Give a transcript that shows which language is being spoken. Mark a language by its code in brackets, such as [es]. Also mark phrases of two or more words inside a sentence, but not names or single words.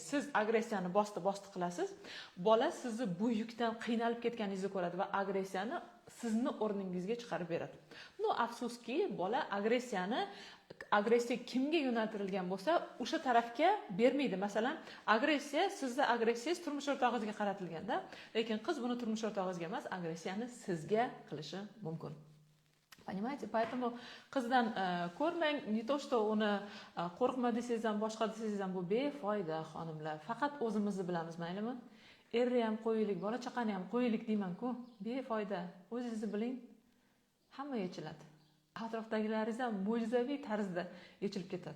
[uz] Siz agressiyani bosti qilasiz, bola sizni bu yukdan qiynalib ketganingizni ko'radi va agressiyani sizni o'rningizga chiqarib beradi. No, afsuski, bola agressiya kimga yo'naltirilgan bo'lsa, o'sha tarafga bermaydi. Masalan, sizni agressiyangiz turmush o'rtog'ingizga qaratilganda, lekin qiz buni turmush o'rtog'ingizga emas, agressiyani sizga qilishi mumkin. [ru] Понимаете? Поэтому [uz] qizdan ko'rmang, [ru] не то что [uz] uni qo'rqma desangiz ham, boshqa desangiz ham bu befoyda, xonimlar. Faqat o'zimizni bilamiz, maylimi? Erni ham qo'yaylik, bola chaqani ham qo'yaylik deyman-ku. Befoyda. O'zingizni biling, hamma yechiladi. Atrofdagilaringiz ham mo'jizaviy tarzda yechilib ketadi.